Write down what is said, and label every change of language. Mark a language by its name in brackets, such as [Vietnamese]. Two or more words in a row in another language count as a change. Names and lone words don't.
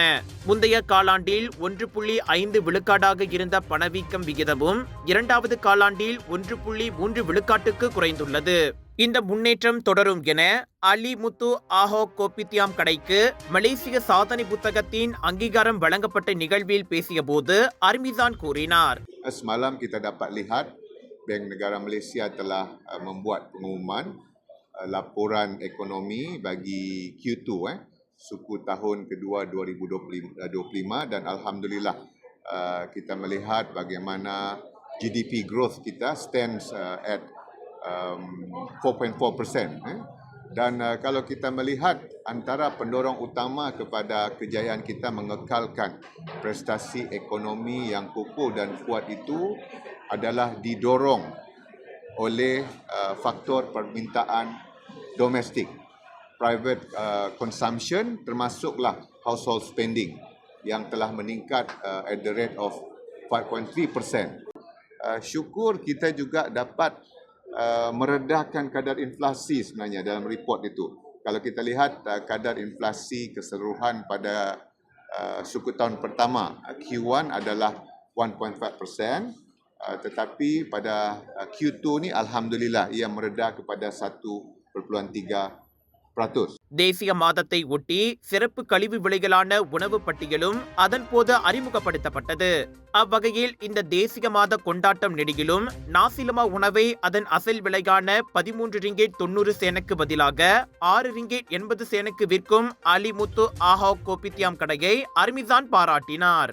[Tamil] முந்தைய காலாண்டில் 1.5 விழுக்காடாக இருந்த பணவீக்கம் விகிதமும் 2வது காலாண்டில் 1.3 விழுக்காட்டுக்கு குறைந்துள்ளது. இந்த முன்னேற்றம் தொடரும் என அலி முத்து ஆஹோ கோபித்தியாம் கடைக்கு மலேசிய சாதனை புத்தகத்தின் அங்கீகாரம் வழங்கப்பட்ட நிகழ்வில் பேசியபோது அர்மிசான் கூறினார். [Malay] Semalam kita dapat lihat Bank Negara Malaysia telah membuat pengumuman laporan ekonomi bagi Q2 suku tahun kedua 2025 dan alhamdulillah kita melihat bagaimana [English] GDP growth [Malay] kita [English] stands at [Malay] 4.4%. Dan kalau kita melihat antara pendorong utama kepada kejayaan kita mengekalkan prestasi ekonomi yang kokoh dan kuat itu adalah didorong oleh faktor permintaan domestik, [English] private consumption [Malay] termasuklah [English] household spending [Malay] yang telah meningkat [English] at the rate of [Malay] 5.3%. Syukur kita juga dapat meredahkan kadar inflasi sebenarnya dalam report itu. Kalau kita lihat kadar inflasi keseluruhan pada suku tahun pertama Q1 adalah 1.5%, tetapi pada Q2 ni alhamdulillah ia meredah kepada 1.3%. [Tamil] தேசிய மாதத்தை ஒட்டி சிறப்பு கழிவு விலைகளான உணவு பட்டியலும் அதன் போது அறிமுகப்படுத்தப்பட்டது. அவ்வகையில் இந்த தேசிய மாத கொண்டாட்டம் நெடுகிலும் நாசிலமா உணவை அதன் அசல் விலையான 13 ரிங்கெட் 90 சேனுக்கு பதிலாக 6 ரிங்கெட் 80 சேனுக்கு விற்கும் அலி முத்து ஆஹோ கோபித்தியாம் கடையை அர்மிசான் பாராட்டினார்.